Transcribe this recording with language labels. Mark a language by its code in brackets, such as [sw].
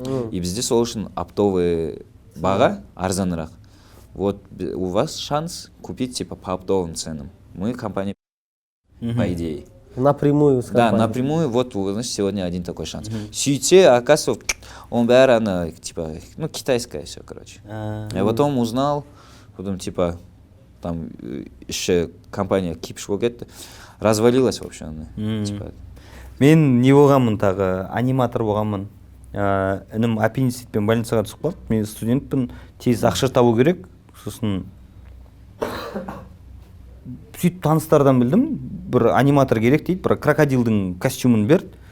[kk] И бізде сол үшін оптовый баға арзанырақ. [ru] Вот у вас шанс купить типа по оптовым ценам. Мы компания по идее. Напрямую с компанией. Да, напрямую, вот значит, сегодня один такой шанс. Сөйтсе, оказывается, он бәрі она типа, китайская все, короче. Я потом узнал, потом типа там еще компания [kk] кипиш болып кетті. [ru] Развалилась вообще она. Типа. [kk] Мен не болғанмын тағы, аниматор болғанмын. Інім аппендицитпен больницаға түсіп қалды. Мен студентпін, тез ақша табу керек. Сосын сөйтіп таныстардан білдім, бір аниматор керек дейді, бір крокодилдің костюмын берді.